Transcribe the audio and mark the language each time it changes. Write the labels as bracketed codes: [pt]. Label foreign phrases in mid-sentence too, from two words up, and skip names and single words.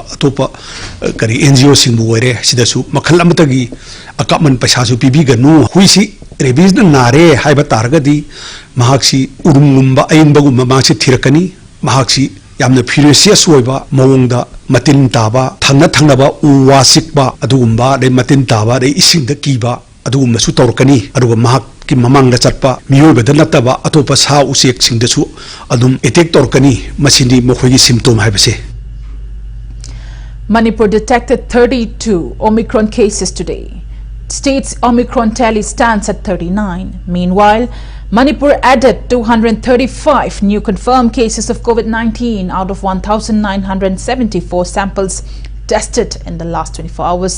[mni] atopa kari NGO singbu were sidasu makhal amatagi akaman paisa su pibi ganu huisi rabies na nare haiba targadi mahaksi urumumba ainbagumba maksi thirakani mahaksi yamna furious oiba mawongda matin taba thangnaba uwasikba adugumba de matin taba de isingda kiba adugumna su torkani aduga mahak ki mamang da chatpa miyoibada nataba atopa sa usek singda su adum attack torkani masindi mokhogi symptom haibase. [en] Manipur detected 32 Omicron cases today. State's Omicron tally stands at 39. Meanwhile, Manipur added 235 new confirmed cases of COVID-19 out of 1,974 samples tested in the last 24 hours.